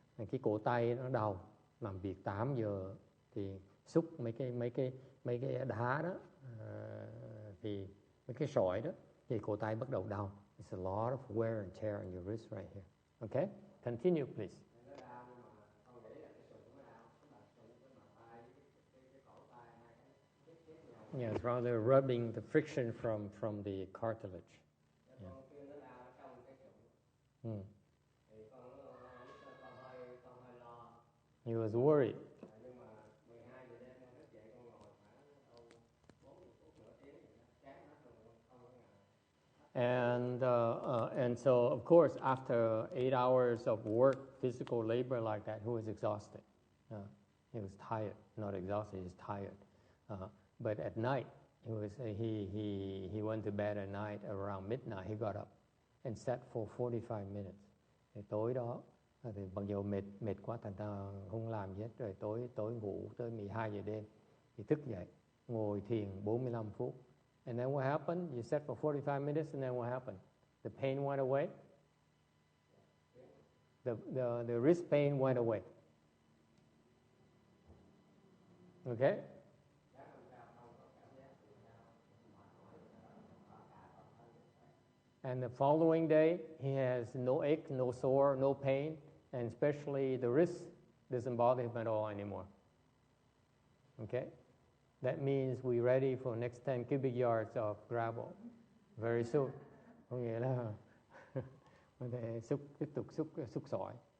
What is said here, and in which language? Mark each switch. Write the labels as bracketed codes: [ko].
[vi] Cái cổ tay nó đau, làm việc 8 giờ thì xúc mấy cái đá đó, thì mấy cái sỏi đó thì cổ tay bắt đầu đau. [en] It's a lot of wear and tear on your wrist right here. Okay, continue please. Yeah, it's rather rubbing the friction from the cartilage. Yeah. He was worried. And so, of course, after 8 hours of work, physical labor like that, he was exhausted. He was tired, not exhausted, he was tired. But at night, he went to bed at night around midnight. He got up and sat for 45 minutes. [vi] Thì tối đó, thì mặc dù mệt quá thành ra không làm gì hết, rồi tối ngủ tới 12 giờ đêm thì thức dậy ngồi thiền 45 phút. [en] And then what happened? You sat for 45 minutes, and then what happened? The pain went away. The wrist pain went away. Okay? And the following day, he has no ache, no sore, no pain, and especially the wrist doesn't bother him at all anymore. Okay? That means we're ready for next 10 cubic yards of gravel very soon. [vi] Có nghĩa là có thể tiếp tục xúc sỏi.